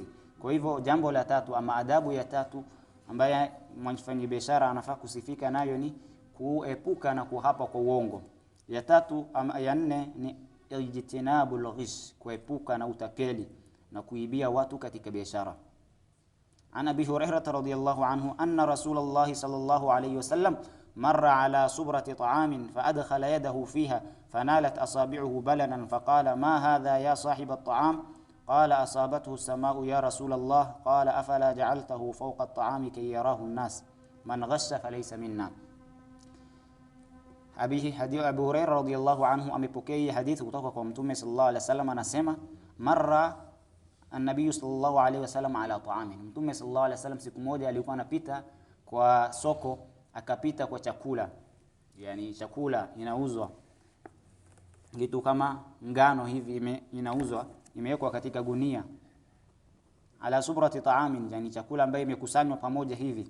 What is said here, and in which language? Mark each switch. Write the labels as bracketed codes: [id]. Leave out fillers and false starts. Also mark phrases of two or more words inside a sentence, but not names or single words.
[sw] Kwa hivyo jambo la tatu ama adabu ya tatu ambaye mfanyabiashara anafaa kusifika nayo ni kuepuka na kuhapa kwa uongo. Ya tatu ama ya nne ni [ar] اجتناب الغش, [sw] kuepuka na utapeli na kuibia watu katika biashara. [ar] عن أبي هريرة رضي الله عنه أن رسول الله صلى الله عليه وسلم مر على صبرة طعام فأدخل يده فيها فنالت أصابعه بللا فقال ما هذا يا صاحب الطعام قال أصابته السماء يا رسول الله قال أفلا جعلته فوق الطعام كي يراه الناس من غش فليس منا. [sw] Abu Hurairah [ar] رضي الله عنه [sw] amepokea hadithi kutoka kwa Mtume [ar] صلى الله عليه وسلم, [sw] anasema [ar] مر النبي صلى الله عليه وسلم على طعام. [sw] Mtume [ar] صلى الله عليه وسلم [sw] siku moja alikuwa anapita kwa soko, akapita kwa chakula, yani chakula inauzwa, kitu kama ngano hivi inauzwa, imewekwa katika gunia, [ar] على صبرة طعام, [sw] yani chakula ambaye imekusanywa pamoja hivi.